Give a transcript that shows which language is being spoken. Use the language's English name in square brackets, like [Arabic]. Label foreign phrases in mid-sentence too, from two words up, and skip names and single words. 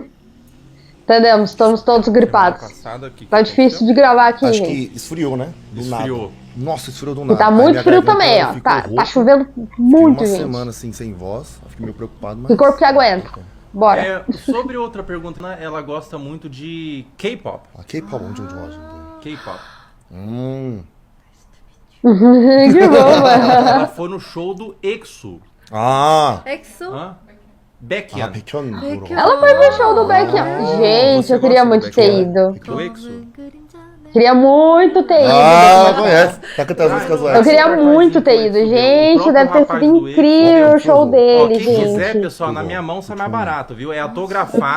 [Portuguese] Entendemos, estamos todos gripados. Tá difícil de gravar aqui, Acho gente. que esfriou, né? Do Esfriou. nada. Nossa, esfriou do E nada. tá Aí muito minha frio garganta também, ó. ficou Tá rouca. chovendo Fiquei muito, uma gente. semana assim sem voz. Fiquei meio preocupado, mas. Que corpo que aguenta? Bora. Sobre outra pergunta, né, ela gosta muito de K-pop. [Korean] 아, K-pop 엄청 좋아하시는데. [Portuguese] K-pop. Que bom, mano. Ela foi no show do EXO. [Korean] 아, 엑소? [Portuguese] Hã? Baekhyun. [Korean] 백현 보러 백현. [Portuguese] Ela foi pro show do Baekhyun. Gente, você eu queria gosta do muito ter Baekhyun? ido. Do EXO. Queria muito ter ido. Ah, conhece. Tá cantando as músicas do Eu X. queria muito ter ido. Gente, deve ter sido incrível o show Ó, dele, quem quiser, gente. pessoal, na minha mão sai mais barato, viu? É autografado.